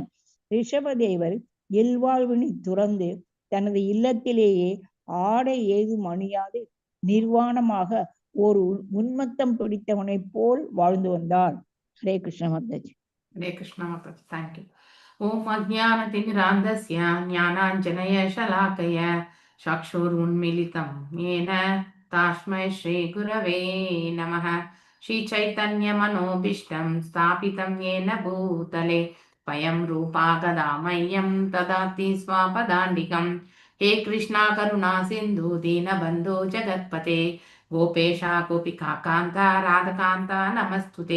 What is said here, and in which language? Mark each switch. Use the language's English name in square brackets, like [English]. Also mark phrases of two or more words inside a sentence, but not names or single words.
[Tamil] ரிஷபதேவர் இல்வாழ்வினை துறந்து தனது இல்லத்திலேயே ஆடை ஏதும் அணியாது நிர்வாணமாக ஒரு உன்மத்தம் பிடித்தவனை போல் வாழ்ந்து வந்தார். ஹரே கிருஷ்ண மாதாஜி. ஹரே கிருஷ்ணா மாதாஜி. தேங்க்யூ. [Sanskrit] ॐ अज्ञानतिमिरान्धस्य ज्ञानाञ्जनय शलाक्कय चक्षुरुन्मिलितम् येन तस्मै श्रीगुरवे नमः. श्रीचैतन्यमनोभीष्टं स्थापितं येन भूतले स्वयं रूपा गदा मह्यं ददाति स्वापदान्तिकं. हे कृष्णा करुणा सिन्धु दीनबन्धो जगत्पते गोपेशा गोपिका कान्ता राधकान्ता नमस्तुते.